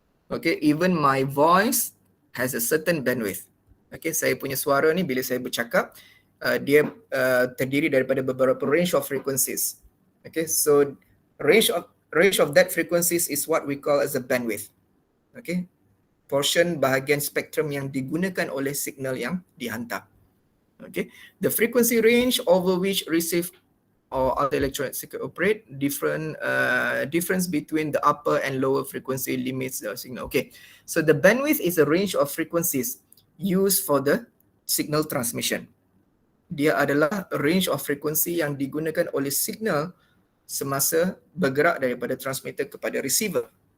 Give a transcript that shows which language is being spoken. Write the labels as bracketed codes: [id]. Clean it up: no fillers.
[en] Okay, even my voice has a certain bandwidth. [ms] Okay, saya punya suara ni bila saya bercakap, dia terdiri daripada beberapa [en] range of frequencies. Okay, so range of that frequencies is what we call as a bandwidth. [ms] Okay, portion bahagian spektrum yang digunakan oleh signal yang dihantar. [en] Okay, the frequency range over which receive or other electronic circuit operate difference between the upper and lower frequency limits the signal. Okay, so the bandwidth is a range of frequencies used for the signal transmission. [ms] Dia adalah range of frequency yang digunakan oleh signal semasa bergerak daripada transmitter kepada receiver.